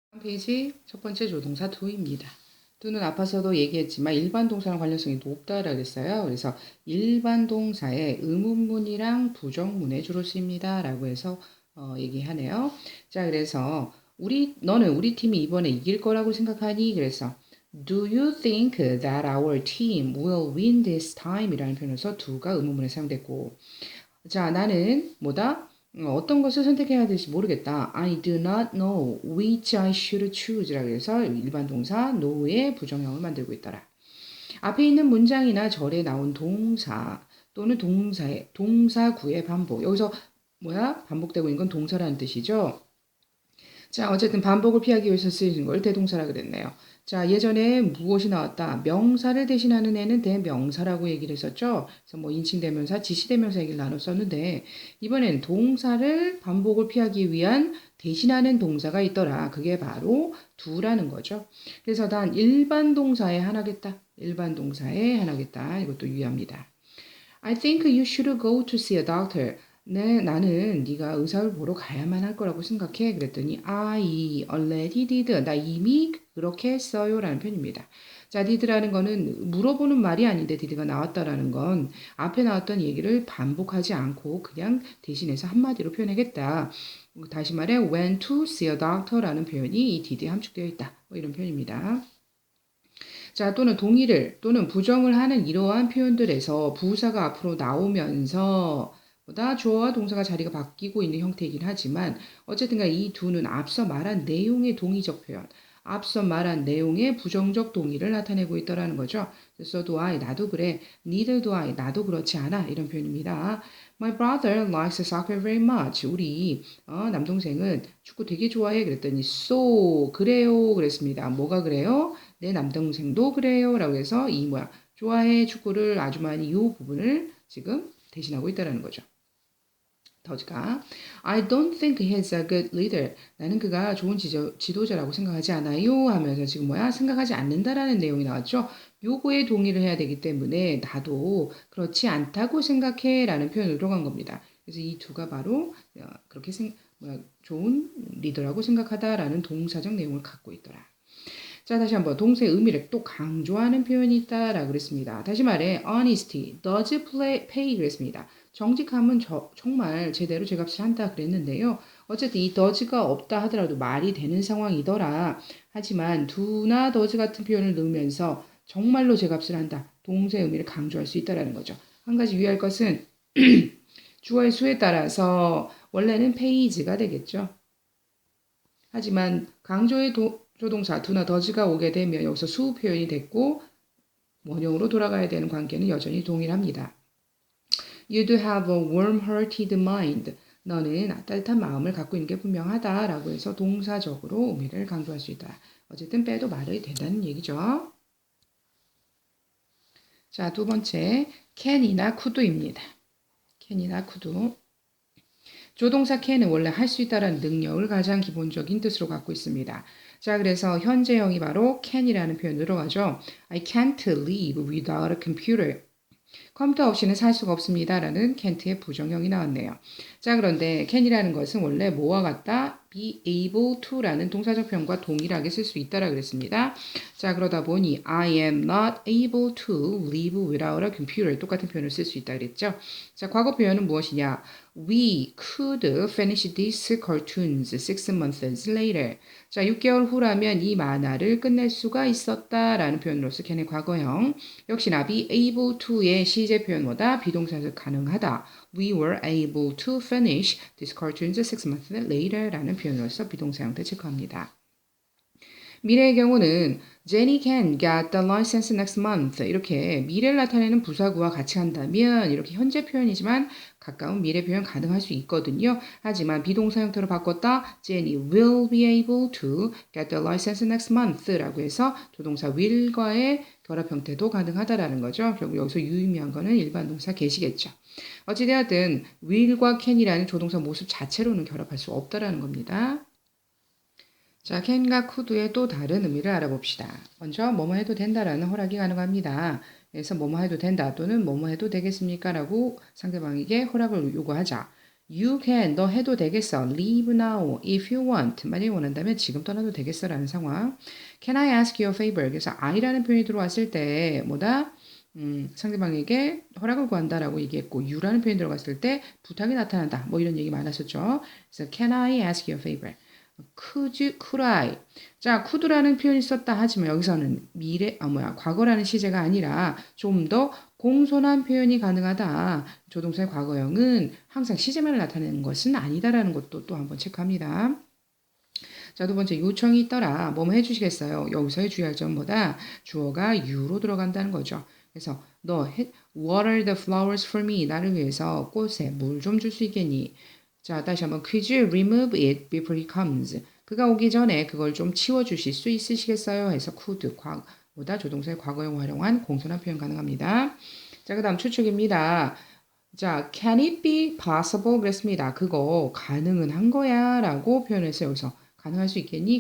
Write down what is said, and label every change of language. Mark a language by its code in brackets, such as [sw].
[ko] 페이지 첫 번째 조동사 do입니다. do는 앞서도 얘기했지만 일반 동사랑 관련성이 높다라고 했어요. 그래서 일반 동사의 의문문이랑 부정문에 주로 쓰입니다. 라고 해서 얘기하네요. 자, 그래서 너는 우리 팀이 이번에 이길 거라고 생각하니? 그래서 [en] Do you think that our team will win this time? [ko] 이라는 표현에서 do가 의문문에 사용됐고, 자, 나는 어떤 것을 선택해야 될지 모르겠다. [en] I do not know which I should choose. [ko] 라고 해서 일반 동사 know의 부정형을 만들고 있더라. 앞에 있는 문장이나 절에 나온 동사 또는 동사구의 반복. 여기서 반복되고 있는 건 동사라는 뜻이죠. 자, 어쨌든 반복을 피하기 위해서 쓰이는 걸 대동사라 그랬네요. 자, 예전에 무엇이 나왔다? 명사를 대신하는 애는 대명사라고 얘기를 했었죠. 그래서 뭐 인칭대명사, 지시대명사 얘기를 나눴었는데 이번엔 동사를 반복을 피하기 위한 대신하는 동사가 있더라. 그게 바로 do라는 거죠. 그래서 단 일반 동사에 하나겠다. 일반 동사에 하나겠다. 이것도 유의합니다. [en] I think you should go to see a doctor. [ko] 네, 나는 네가 의사를 보러 가야만 할 거라고 생각해. 그랬더니 [en] I already did. [ko] 나 이미 그렇게 했어요. 라는 표현입니다. 자, did라는 거는 물어보는 말이 아닌데 did가 나왔다라는 건 앞에 나왔던 얘기를 반복하지 않고 그냥 대신해서 한마디로 표현하겠다. 다시 말해 [en] went to see a doctor [ko] 라는 표현이 이 did에 함축되어 있다. 뭐 이런 표현입니다. 자, 또는 동의를 또는 부정을 하는 이러한 표현들에서 부사가 앞으로 나오면서 주어와 동사가 자리가 바뀌고 있는 형태이긴 하지만 어쨌든 이 두는 앞서 말한 내용의 동의적 표현, 앞서 말한 내용의 부정적 동의를 나타내고 있다라는 거죠. [en] So do I, [ko] 나도 그래. [en] Neither do I, [ko] 나도 그렇지 않아. 이런 표현입니다. [en] My brother likes soccer very much. [ko] 우리 남동생은 축구 되게 좋아해. 그랬더니 so, 그래요. 그랬습니다. 뭐가 그래요? 내 남동생도 그래요. 라고 해서 좋아해 축구를 아주 많이 이 부분을 지금 대신하고 있다는 거죠. 더즈가 [en] I don't think he's a good leader. [ko] 나는 그가 좋은 지도자라고 생각하지 않아요. 하면서 지금 생각하지 않는다라는 내용이 나왔죠. 요거에 동의를 해야 되기 때문에 나도 그렇지 않다고 생각해 라는 표현으로 들어간 겁니다. 그래서 이 두가 바로 그렇게 좋은 리더라고 생각하다라는 동사적 내용을 갖고 있더라. 자, 다시 한번 동사의 의미를 또 강조하는 표현이 있다라고 그랬습니다. 다시 말해 [en] honesty does pay [ko] 그랬습니다. 정직함은 정말 제대로 제 값을 한다 그랬는데요. 어쨌든 이 does가 없다 하더라도 말이 되는 상황이더라. 하지만 do나 does 같은 표현을 넣으면서 정말로 제 값을 한다. 동사의 의미를 강조할 수 있다는 거죠. 한 가지 유의할 것은 주어의 수에 따라서 원래는 pays가 되겠죠. 하지만 강조의 조동사 do나 does가 오게 되면 여기서 수 표현이 됐고 원형으로 돌아가야 되는 관계는 여전히 동일합니다. [en] You do have a warm-hearted mind. [ko] 너는 따뜻한 마음을 갖고 있는 게 분명하다 라고 해서 동사적으로 의미를 강조할 수 있다. 어쨌든 빼도 말이 된다는 얘기죠. 자, 두 번째 can이나 could입니다. can이나 could. 조동사 can은 원래 할 수 있다라는 능력을 가장 기본적인 뜻으로 갖고 있습니다. 자, 그래서 현재형이 바로 can이라는 표현으로 들어가죠. [en] I can't live without a computer. [ko] 컴퓨터 없이는 살 수가 없습니다. 라는 can't의 부정형이 나왔네요. 자, 그런데 can이라는 것은 원래 뭐와 같다? be able to 라는 동사적 표현과 동일하게 쓸 수 있다라 그랬습니다. [en] 자, 그러다 보니 I am not able to live without a computer [ko] 똑같은 표현을 쓸 수 있다 그랬죠. 자, 과거 표현은 무엇이냐? [en] We could finish these cartoons 6 months later. [ko] 자, 6개월 후라면 이 만화를 끝낼 수가 있었다라는 표현으로서 can의 과거형. 역시나 be able to의 시제 표현보다 비동사에서 가능하다. [en] We were able to finish these cartoons 6 months later [ko] 라는 표현으로서 비동사 형태 체크합니다. 미래의 경우는 [en] Jenny can get the license next month. [ko] 이렇게 미래를 나타내는 부사구와 같이 한다면 이렇게 현재 표현이지만 가까운 미래 표현 가능할 수 있거든요. 하지만 비동사 형태로 바꿨다. [en] Jenny will be able to get the license next month [ko] 라고 해서 조동사 will과의 결합 형태도 가능하다라는 거죠. 결국 여기서 유의미한 거는 일반 동사 get이겠죠. 어찌되었든 will과 can이라는 조동사 모습 자체로는 결합할 수 없다라는 겁니다. 자, can과 could의 또 다른 의미를 알아봅시다. 먼저 뭐뭐 해도 된다라는 허락이 가능합니다. 그래서 뭐뭐 해도 된다 또는 뭐뭐 해도 되겠습니까? 라고 상대방에게 허락을 요구하자. [en] You can, [ko] 너 해도 되겠어. [en] Leave now if you want. [ko] 만약에 원한다면 지금 떠나도 되겠어 라는 상황. [en] Can I ask you a favor? [ko] 그래서 I라는 표현이 들어왔을 때 뭐다? 상대방에게 허락을 구한다라고 얘기했고 you라는 표현이 들어갔을 때 부탁이 나타난다. 뭐 이런 얘기 많았었죠. 그래서 [en] Can I ask you a favor? could I? [ko] 자, could라는 표현이 썼다 하지만 여기서는 과거라는 시제가 아니라 좀 더 공손한 표현이 가능하다. 조동사의 과거형은 항상 시제만을 나타내는 것은 아니다라는 것도 또 한번 체크합니다. 자, 두 번째, 요청이 있더라. 뭐뭐 해주시겠어요? 여기서의 주의할 점보다 주어가 you로 들어간다는 거죠. 그래서 [en] water the flowers for me. [ko] 나를 위해서 꽃에 물 좀 줄 수 있겠니? 자, 다시 한번 [en] could you remove it before he comes? [ko] 그가 오기 전에 그걸 좀 치워주실 수 있으시겠어요? 해서 could, 보다 조동사의 과거형 활용한 공손한 표현 가능합니다. 자, 그 다음 추측입니다. 자, [en] can it be possible? [ko] 그랬습니다. 그거 가능은 한 거야 라고 표현해서 여기서 가능할 수 있겠니?